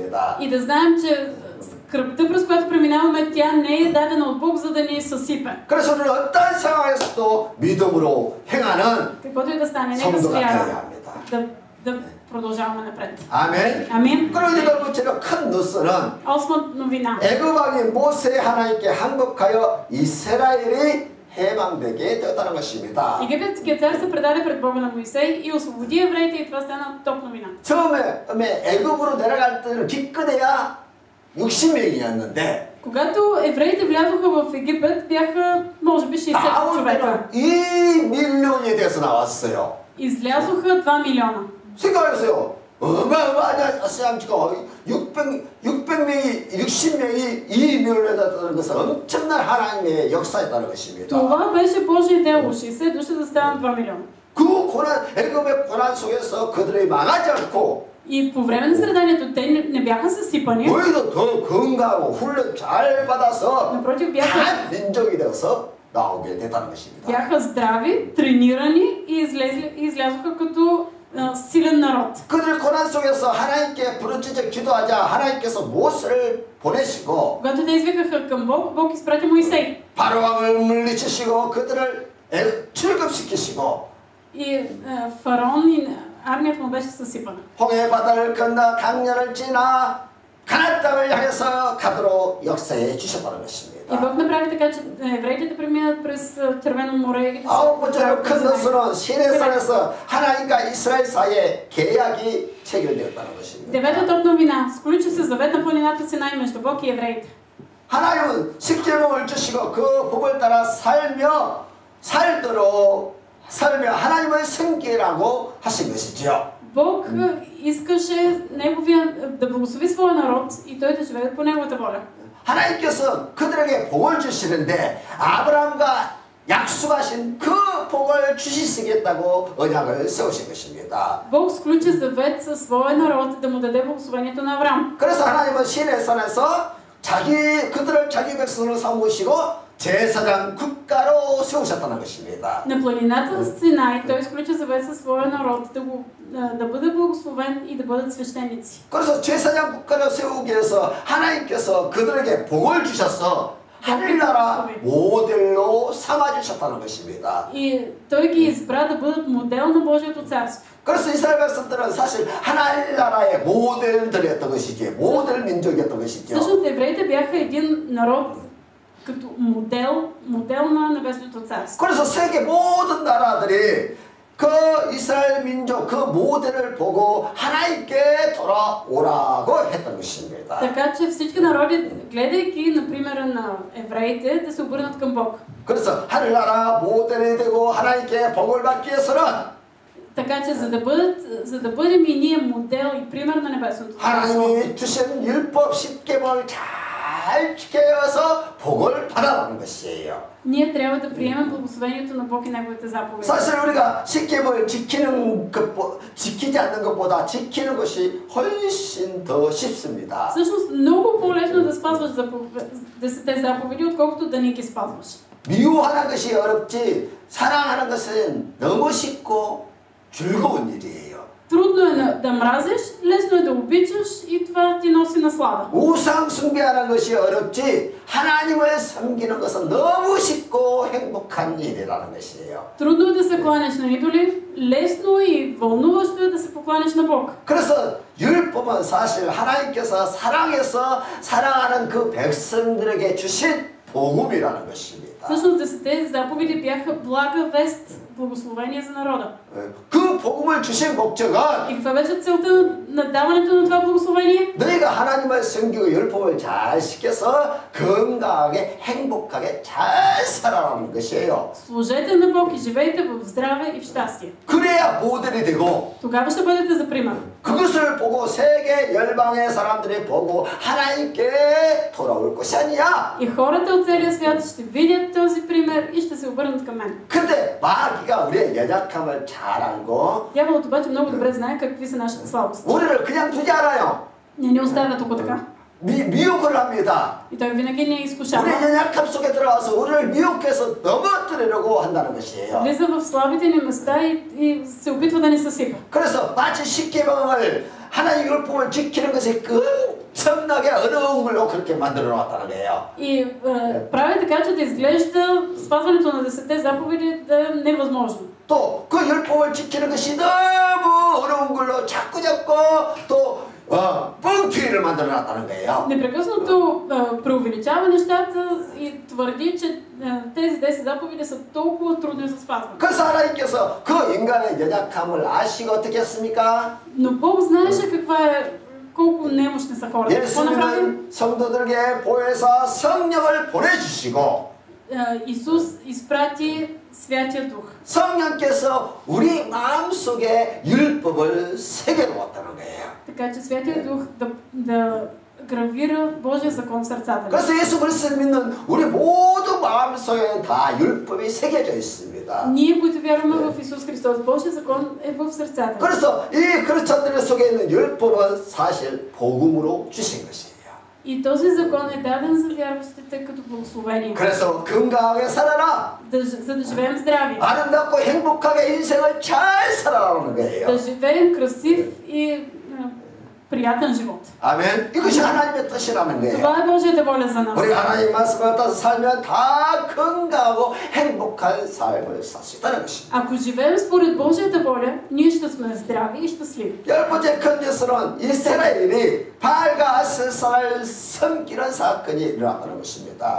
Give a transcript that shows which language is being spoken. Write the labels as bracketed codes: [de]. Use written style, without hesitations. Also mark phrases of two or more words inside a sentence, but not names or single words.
[bg] И да знаем, че Кръвта, през която преминаваме, тя не е дадена от Бог, за да ни съсипе. [ko] 그래서 우리는 어떤 상황에서도 믿음으로 행하는 [bg] Каквото и да стане, нека [ko] 성도가 [bg] с [ko] 되어야 [bg] вяра [ko] 합니다. [bg] да продължаваме напред. [ko] 아멘. [bg] Амин. [ko] 그리고 여덟 번째로 큰 뉴스는 [bg] Осма новина. [ko] 애굽왕이 모세 하나님께 항복하여 이스라엘이 해방되게 되었다는 것입니다. [bg] Египетският цар се предаде пред Бога на Моисей и освободи евреите и това стана топ новина. [ko] 처음에 애굽으로 내려갈 때는 기껏해야 60명이었는데 [bg] Когато евреите влязоха в Египет, бяха може би 60 човека. [ko] 2밀리언이 돼서 나왔어요. [bg] Излязоха 2 милиона. [ko] 생각해보세요. 어마어마한 아시아지가 600명이 60명이 2밀리언에 달하는 것은 엄청난 하나님의 역사였다는 것입니다. [bg] Това беше Божие дело. 60 души да станат 2 милиона. [ko] 그 고난, 애굽의 고난 속에서 그들이 망하지 않고 [bg] И по време на страданието те не бяха съсипани. [ko] 오히려 더 건강하고 훈련 잘 받아서 [bg] Напротив, бяха [ko] 한 민족이 되어서 나오게 됐다는 것입니다. [bg] бяха здрави, тренирани и излязоха като силен народ. [ko] 그들의 고난 속에서 하나님께 부르짖어 기도하자 하나님께서 모세를 보내시고 [bg] Когато те извикаха към Бог, Бог изпрати Моисей. [ko] 바로왕을 물리치시고 그들을 출급시키시고 [bg] И фараон и армията му беше съсипана. [ko] 홍해 바다를 건너 강연을 지나 가나안 땅을 향해서 가도록 역사해 주셨다는 [bg] И [ko] 것입니다. [bg] Бог направи така, че евреите да преминат през Червено море. [ko] 아홉 번째로 큰 것은 시내산에서 하나님과 이스라엘 사이에 계약이 체결되었다는 것입니다. [bg] Девета топ новина. Сключи се завет на планината Синай между Бог и евреите. [ko] 하나님은 십계명을 주시고 그 법을 따라 살며 하나님을 섬기라고 하신 것이지요. [bg] Бог искаше да благослови своя народ и той да живее по неговата воля. [ko] 하나님께서 그들에게 복을 주시는데 아브라함과 약속하신 그 복을 주시겠다고 언약을 세우신 것입니다. [bg] Бог сключи завет със своя народ да му даде благословението на Авраам. [ko] 그래서 하나님은 시내산에서 그들을 자기 백성으로 삼으시고 제사장 국가로 세우셨다는 것입니다. [bg] На планината Синай той сключи завет със своя народ да бъде благословен и да бъдат свещеници. [ko] 그래서 제사장 국가를 세우기 위해서 하나님께서 그들에게 복을 주셔서 하늘나라 모델로 삼아주셨다는 것입니다. [bg] И той ги избра да бъдат модел на Божието царство. [ko] 그래서 이스라엘 백성들은 사실 하늘나라의 모델들이었던 것이지 모델 민족이었던 것이죠. [bg] Всъщност евреите бяха един народ като модел на небесното царство. [ko] 그래서 세계 모든 나라들이 그 이스라엘 민족 그 모델을 보고 하나님께 돌아오라고 했던 것입니다. [bg] Така че всички народи, гледайки на примера на евреите, да се обърнат към Бог. [ko] 그래서 하늘나라 모델이 되고 하나님께 복을 받기 위해서는 [bg] Така че за да бъдем и ние модел и пример на небесното царство. [ko] 하나님이 주신 율법 10계명을 잘 지켜서 복을 받아가는 것이에요. [bg] Ние трябва да приемем благословението на Бог и неговите заповеди. [ko] 사실 우리가 10계명을 지키지 않는 것보다 지키는 것이 훨씬 더 쉽습니다. [bg] Всъщност много по-лесно да спазваш тези заповеди, отколкото да не ги спазваш. [ko] 미워하는 것이 어렵지 사랑하는 것은 너무 쉽고 즐거운 일이에요. [bg] Трудно е да мразиш, лесно е да обичаш и това ти носи наслада. [ko] 우상 숭배하는 것이 어렵지 하나님을 섬기는 것은 너무 쉽고 행복한 일이라는 것이에요. [bg] Трудно е да се кланяш на идоли, лесно и вълнуващо е да се покланяш на Бог. [ko] 그래서 율법은 사실 하나님께서 사랑해서 사랑하는 그 백성들에게 주신 복음이라는 것입니다. [bg] Всъщност тези заповеди бяха блага вест, благословение за народа. [ko] 그 복음을 주신 목적은 [bg] И каква беше целта на даването на това благословение? [ko] 너희가 하나님을 섬기고 율법을 잘 지켜서 건강하게 행복하게 잘 살아가는 것이에요. [bg] Служете на Бог и живейте в здраве и в щастие. [ko] 그래야 모델이 되고 [bg] Тогава ще бъдете за пример. [ko] 그것을 보고 세계 열방의 사람들이 보고 하나님께 돌아올 것이 아니야. [bg] И хората от целия свят ще видят този пример и ще се обърнат към мен. [ko] 근데 마귀가 우리의 연약함을 잘 알고 [bg] Дяволът обаче много добре знае какви са нашите слабости. [ko] 우리를 그냥 두지 않아요. [bg] Не ни оставя тук така. [ko] 미혹을 합니다. [bg] И той винаги ни изкушава. [ko] 우리의 연약함 속에 들어와서 우리를 미혹해서 넘어뜨리려고 한다는 것이에요. [bg] Влиза в слабите ни места и се опитва да ни съсипа. [ko] 그래서 마치 십계명을 하나님 율법을 지키는 것이 엄청나게 어려운 걸로 그렇게 만들어 놨다는 거예요. [bg] И прави така, че да изглежда спазването на 10 заповеди да е невъзможно. [ko] 또 그 율법을 지키는 것이 너무 어려운 걸로 자꾸 또 뻥튀기를 만들어 놨다는 거예요. [bg] Непрекъснато преувеличава нещата и твърди, че тези 10 заповеди са толкова трудни за спазване. [ko] 그래서 하나님께서 그 인간의 연약함을 아시고 어떻게 했습니까? [bg] Но Бог знаеше колко немощни са хората. Какво направи? [ko] 예수님은 성도들에게 보혜사 성령을 보내주시고 [bg] Исус изпрати Святия Дух. [ko] 성령께서 우리 마음속에 율법을 새겨놓았다는 거예요. [bg] Така че Святия Дух да гравира Божия закон в сърцата ни. [ko] 그래서 예수 그리스도를 믿는 우리 모두 마음속에 다 율법이 새겨져 있습니다. [bg] Ние, които вярваме в Исус Христос, Божия закон е в сърцата ни. [ko] 그래서 이 크리스천들 속에 있는 율법은 사실 복음으로 주신 것이에요. [bg] И този закон е даден за вярващите като благословение. [ko] 그래서 건강하게 살아라. [bg] За да живеем здрави. [ko] 아름답고 행복하게 인생을 잘 살아라는 거예요. [bg] Да живеем красив и приятен живот. [ko] 아멘. 이것이 하나님의 뜻이라는 거예요. [bg] Това е Божията воля за нас. [ko] 우리 하나님 말씀을 따라서 살면 다 건강하고 행복한 삶을 살 수 있다는 것입니다. [bg] Ако живеем според Божията воля, ние ще сме здрави и щастливи. [ko] 열 번째 큰 뉴스는 이스라엘이 바알과 아세사를 섬기는 사건이 일어났다는 것입니다.